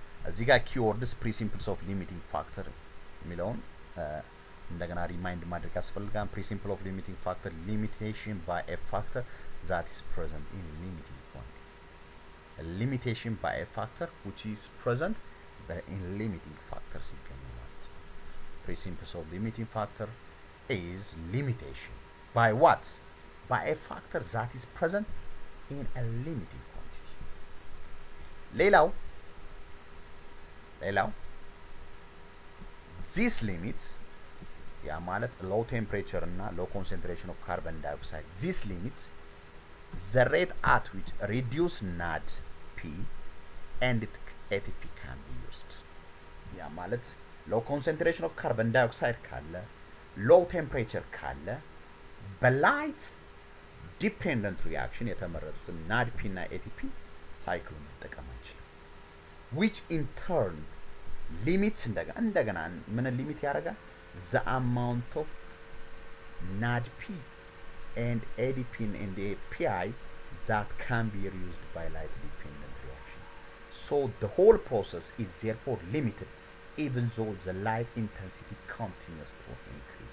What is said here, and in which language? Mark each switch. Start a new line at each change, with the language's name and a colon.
Amharic: እዚህ ጋር ኪወርድስ ፕሪንሲፕልስ ኦፍ ሊሚቲንግ ፋክተር የሚለውን እንደገና ሪማይንድ ማድረግ ያስፈልጋል። ፕሪንሲፕል ኦፍ ሊሚቲንግ ፋክተር ሊሚቴሽን ባይ ኤ ፋክተር ዛት ኢዝ ፕሬዘንት ኢን ሊሚቲንግ ኳንቲቲ
English: limitation by a factor which is present in limiting factors
Amharic: ይገኛል።
English: Principle of limiting factor is limitation by what? By a factor that is present in a limiting quantity. ሌላው these limits
Amharic: ያ ማለት
English: low temperature እና low concentration of carbon dioxide, these limits the rate at which reduce NADP and ATP can be used.
Amharic: ያ ማለት
English: low concentration of carbon dioxide
Amharic: ካለ low temperature ካለ በላይት ዲፔንደንት ሪያክሽን የተመረጡትን NADP እና ATP ሳይክሉን መጠቀም አይችልም።
English: which in turn limits
Amharic: እንደገና ምን ሊሚት ያደርጋል?
English: the amount of NADP and ADP and API that can be reused by light dependent reaction. So the whole process is therefore limited even though the light intensity continues to increase.